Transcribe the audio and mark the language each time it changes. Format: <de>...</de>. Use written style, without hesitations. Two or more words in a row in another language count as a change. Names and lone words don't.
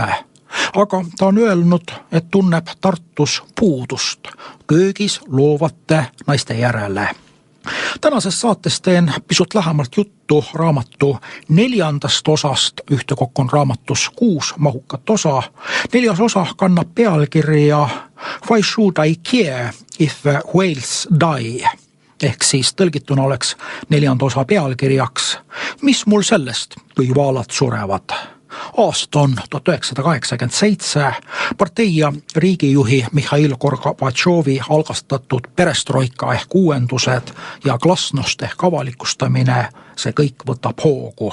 <et>Aga ta on öelnud, et tunneb Tartus puudust köögis loovate naiste järele. Tänases saates teen pisut lähemalt juttu raamatu 4. osast, ühtekokku on raamatus 6 mahukat osa. 4. osa kannab pealkirja Why should I care if whales die? Ehk siis tõlgituna oleks 4. osa pealkirjaks Mis mul sellest, kui vaalad surevad? Aasta on 1987, partei ja riigijuhi Mihhail Gorbatšovi algastatud perestroika ehk uuendused ja glasnost ehk avalikustamine, see kõik võtab hoogu.</et>